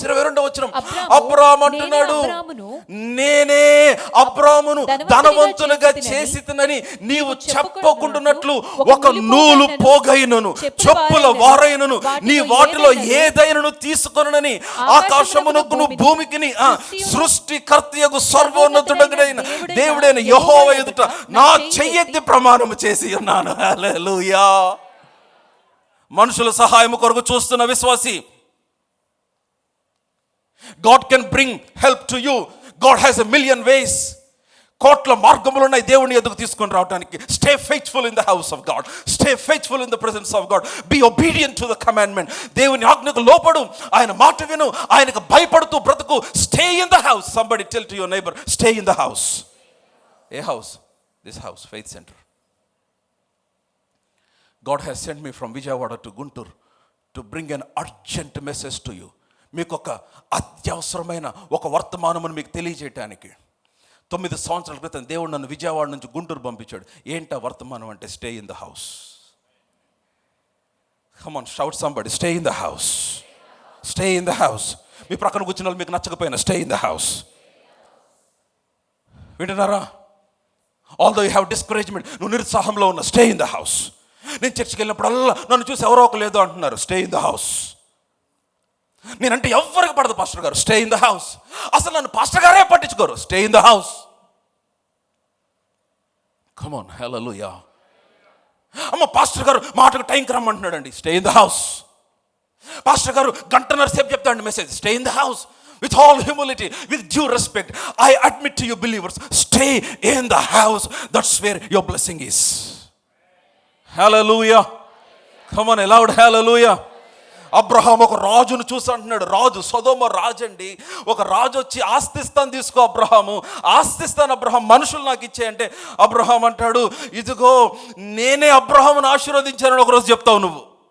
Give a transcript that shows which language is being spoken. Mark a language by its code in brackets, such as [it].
[te] 22వ వచనం, అబ్రహాము అంటున్నాడు, నేనే అబ్రహామును ధనవంతునిగా చేసితినని నీవు చెప్పకుండానట్లు ఒక నూలు పోగైనను చెప్పుల వారైనను నీ వాటిలో ఏదైనను తీసుకొనని ఆకాశమునకును భూమికిని సృష్టికర్తయగు సర్వోన్నతుడైన దేవుడైన యెహోవా ఎదుట నా చెయ్యెత్తి ప్రమాణము చేసి ఉన్నాను. హల్లెలూయా. మనుషుల సహాయం కొరకు చూస్తున్న విశ్వాసి, [en] God can bring help to you. God has a million ways. [te] కోట్ల మార్గములు ఉన్నాయి దేవుని ఎదుగు తీసుకొని రావడానికి. [en] Stay faithful in the house of God. Stay faithful in the presence of God. Be obedient to the commandment. [te] దేవుని ఆజ్ఞకు లోపడు, ఆయన మాట విను, ఆయనకు భయపడుతూ బ్రతుకు. [en] Stay in the house. Somebody tell to your neighbor, stay in the house. A house, this house, Faith Center. God has sent me from Vijayawada to Guntur to bring an urgent message to you. [te] మీకు ఒక అత్యవసరమైన ఒక వర్తమానమును మీకు తెలియజేయటానికి. 9 సంవత్సరాల క్రితం దేవుడు నన్ను విజయవాడ నుంచి గుంటూరు పంపించాడు. ఏంటా వర్తమానం అంటే [en] Stay in the house. Come on, shout somebody, stay in the house. Stay in the house. [te] మీ ప్రక్కన కూర్చున్న వాళ్ళు మీకు నచ్చకపోయినా [en] Stay in the house. [te] వింటున్నారా? [en] although you have discouragement, [te] నువ్వు నిరుత్సాహంలో ఉన్న, [en] Stay in the house. [te] నేను చర్చికి వెళ్ళినప్పుడల్లా నన్ను చూసి ఎవరో ఒక లేదు అంటున్నారు, [en] Stay in the house. [te] నేనంటే ఎవరికి పడదు పాస్టర్ గారు, [en] Stay in the house. [te] అసలు నన్ను పాస్టర్ గారే పట్టించుకోరు, stay in the house. [en] come on, [te] హల్లెలూయా. అమ్మ పాస్టర్ గారు మాటకు టైంకి రమ్మంటున్నాడండి, [en] Stay in the house. [te] Pastor గారు గంటన్నర సేపు చెప్తాండి message. [en] Stay in the house with all humility, with due respect. I admit to you believers, stay in the house. That's where your blessing is. Hallelujah. Come on, loud hallelujah. [te] Abraham ఒక రాజును చూసి అంటున్నాడు, రాజు సొదొమ రాజు అండి, ఒక రాజు వచ్చి ఆస్తిస్తాను తీసుకో Abraham, ఆస్తిస్తాను Abraham, మనుషులు నాకు ఇచ్చేయంటే అబ్రహాం అంటాడు, ఇదిగో నేనే అబ్రహామును ఆశీర్వదించానని ఒకరోజు చెప్తావు నువ్వు.